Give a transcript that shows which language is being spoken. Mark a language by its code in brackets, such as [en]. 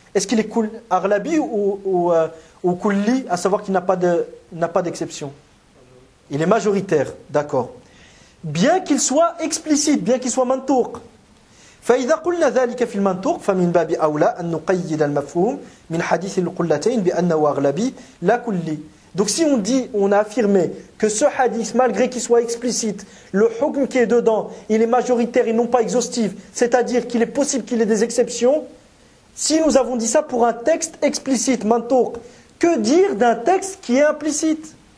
[fr] Est-ce qu'il est aghlabi ou kulli, à savoir qu'il n'a pas d'exception? Il est majoritaire, d'accord. Bien qu'il soit explicite, bien qu'il soit mantouk. [ar] فإذا قلنا ذلك في المنطوق فمن باب أولى أن نقيد المفهوم من حديث القلتين بأنه أغلبي لا كلي. [fr] Donc si on a affirmé que ce hadith, malgré qu'il soit explicite, le hukm qui est dedans, il est majoritaire et non pas exhaustif, c'est-à-dire qu'il est possible qu'il y ait des exceptions, si nous avons dit ça pour un texte explicite, mantouk, que dire d'un texte qui est implicite?